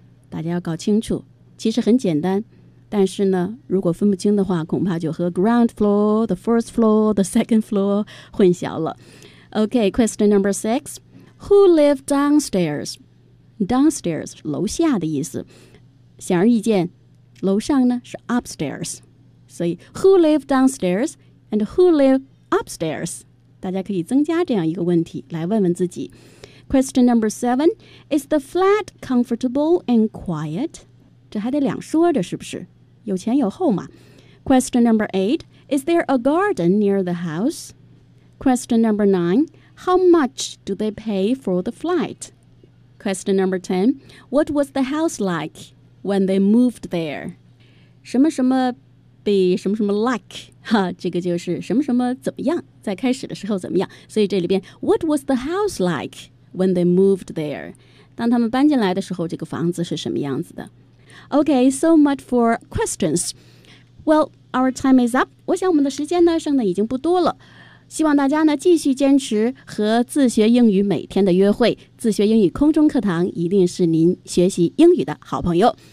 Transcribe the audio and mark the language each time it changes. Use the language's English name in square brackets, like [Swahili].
[Chinese] 大家要搞清楚，其实很简单，但是呢，如果分不清的话，恐怕就和 [English] ground floor, the first floor, the second floor [Chinese] 混淆了。 [English] Okay, question number six. Who lived downstairs? [Chinese] Downstairs, 楼下的意思。显而易见，楼上呢是 upstairs. [English] 所以 who lived downstairs and who lived upstairs? [Chinese] 大家可以增加这样一个问题来问问自己。 [English] Question number seven. Is the flat comfortable and quiet? [Chinese] 这还得两说着是不是？有前有后嘛。 [English] Question number eight, is there a garden near the house? Question number nine, how much do they pay for the flat? Question number ten, what was the house like when they moved there? [Chinese] 什么什么比什么什么 like, 哈，这个就是什么什么怎么样，在开始的时候怎么样。所以这里边 [English] what was the house like when they moved there? [Chinese] 当他们搬进来的时候，这个房子是什么样子的？ [English] Okay, so much for questions. Well, our time is up. [Chinese] 我想我们的时间呢剩的已经不多了。希望大家呢继续坚持和自学英语每天的约会。自学英语空中课堂一定是您学习英语的好朋友。